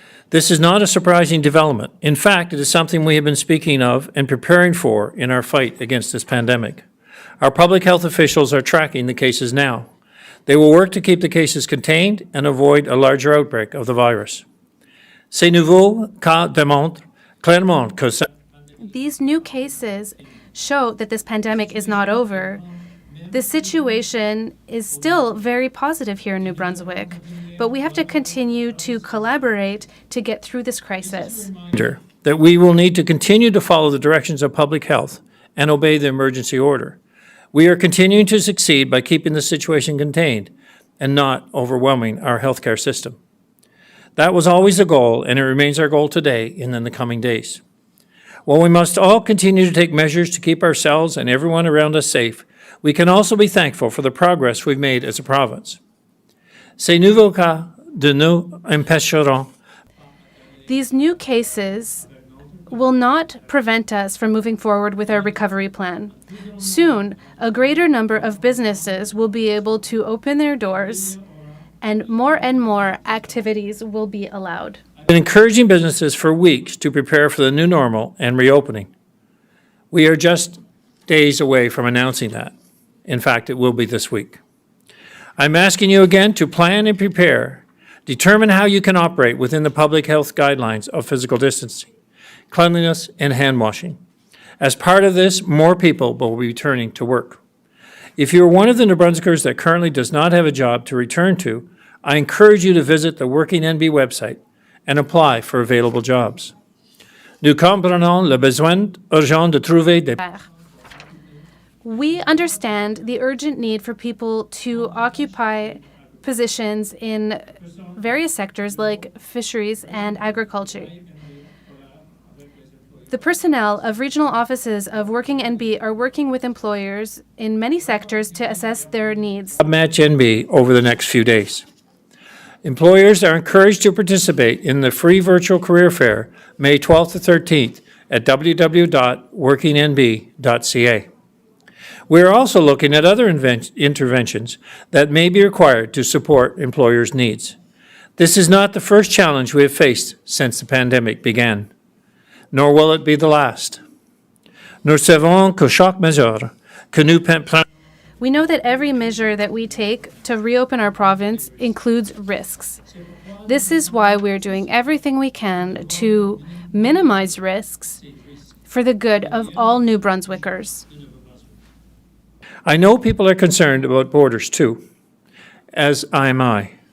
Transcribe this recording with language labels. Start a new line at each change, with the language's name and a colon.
English: This is not a surprising development. In fact, it is something we have been speaking of and preparing for in our fight against this pandemic. Our public health officials are tracking the cases now. They will work to keep the cases contained and avoid a larger outbreak of the virus.
French: Ces nouveaux cas démontrent clairement que
English: These new cases show that this pandemic is not over. The situation is still very positive here in New Brunswick, but we have to continue to collaborate to get through this crisis. That we will need to continue to follow the directions of public health and obey the emergency order. We are continuing to succeed by keeping the situation contained and not overwhelming our healthcare system. That was always the goal, and it remains our goal today and in the coming days. While we must all continue to take measures to keep ourselves and everyone around us safe, we can also be thankful for the progress we've made as a province.
French: Ces nouveaux cas de nous empêcheront.
English: These new cases will not prevent us from moving forward with our recovery plan. Soon, a greater number of businesses will be able to open their doors, and more activities will be allowed. I've been encouraging businesses for weeks to prepare for the new normal and reopening. We are just days away from announcing that. In fact, it will be this week. I'm asking you again to plan and prepare. Determine how you can operate within the public health guidelines of physical distancing, cleanliness, and hand washing. As part of this, more people will be returning to work. If you are one of the New Brunswickers that currently does not have a job to return to, I encourage you to visit the Working NB website and apply for available jobs.
French: Nous comprenons le besoin urgent de trouver des...
English: We understand the urgent need for people to occupy positions in various sectors like fisheries and agriculture. The personnel of regional offices of Working NB are working with employers in many sectors to assess their needs. Match NB over the next few days. Employers are encouraged to participate in the free virtual career fair, May 12th to 13th at www.workingnb.ca. We are also looking at other interventions that may be required to support employers' needs. This is not the first challenge we have faced since the pandemic began, nor will it be the last.
French: Nous savons que chaque mesure que nous prenons
English: We know that every measure that we take to reopen our province includes risks. This is why we're doing everything we can to minimize risks for the good of all New Brunswickers. I know people are concerned about borders too, as am I.